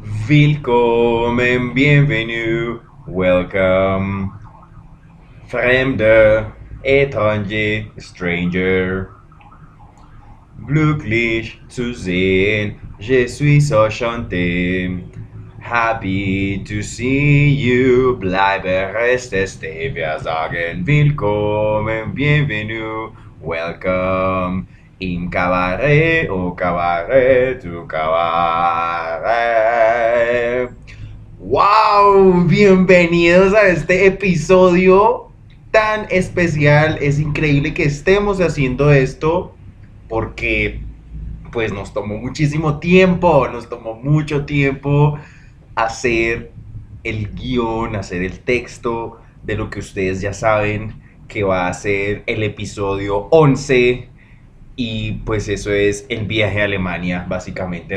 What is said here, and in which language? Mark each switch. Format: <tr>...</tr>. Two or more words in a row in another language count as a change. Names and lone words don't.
<de>Willkommen, bienvenue, welcome. Fremde, étranger, stranger. Glücklich zu sehen,</de> <fr>je suis enchanté.</fr> <en>Happy to see you,</en> <de>bleibe, reste, stay. Wir sagen willkommen, bienvenue, welcome. Im cabaret,</de> <fr>au cabaret,</fr> <en>tu cabaret.</en> <es>¡Wow! Bienvenidos a este episodio tan especial. Es increíble que estemos haciendo esto porque pues nos tomó muchísimo tiempo, nos tomó mucho tiempo hacer el guión, hacer el texto de lo que ustedes ya saben que va a ser el episodio 11 y pues eso es el viaje a Alemania, básicamente.</es>